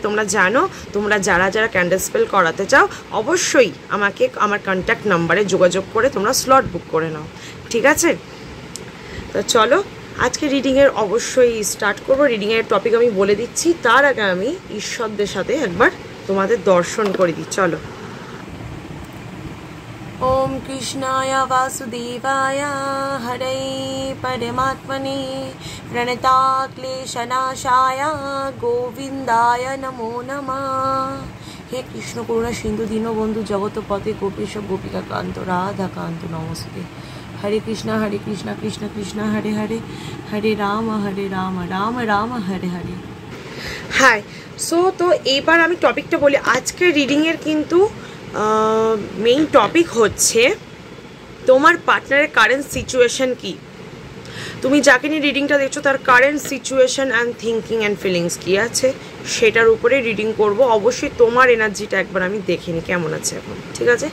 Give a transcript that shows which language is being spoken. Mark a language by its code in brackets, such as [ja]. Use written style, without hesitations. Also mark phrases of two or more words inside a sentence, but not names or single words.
[bn] তোমরা জানো, তোমরা যারা যারা [en] candle spell [bn] করাতে চাও অবশ্যই আমাকে আমার [en] contact numberে [bn] যোগাযোগ করে তোমরা [en] slot book [bn] করে নাও, ঠিক আছে? তো চলো আজকে রিডিংয়ের অবশ্যই স্টার্ট করবো। রিডিংয়ের টপিক আমি বলে দিচ্ছি, তার আগে আমি ঈশ্বরদের সাথে একবার তোমাদের দর্শন করে দিই। চলো। [sa] ओम कृष्णाय वासुदेवाय हरे परमात्मने प्रणताक्लेशनाशाय गोविंदाय नमो नमः। हे कृष्ण करुणा सिंधु दीनबंधु जगतपते गोपेश गोपिका कांत राधा कांत नमस्ते। हरे कृष्ण कृष्ण कृष्ण हरे हरे, हरे राम राम राम हरे हरे। [en] hi so [bn] তো এবার আমি টপিকটা বলি। আজকে রিডিংয়ের কিন্তু [en] main topic [bn] হচ্ছে তোমার পার্টনারের [en] current situation [bn] কি। তুমি যাকে নিয়ে রিডিংটা দেখছো তার [en] current situation and thinking and feelings [bn] কী আছে সেটার উপরে রিডিং করব। অবশ্যই তোমার এনার্জিটা একবার আমি দেখে নিই কেমন আছে এখন, ঠিক আছে?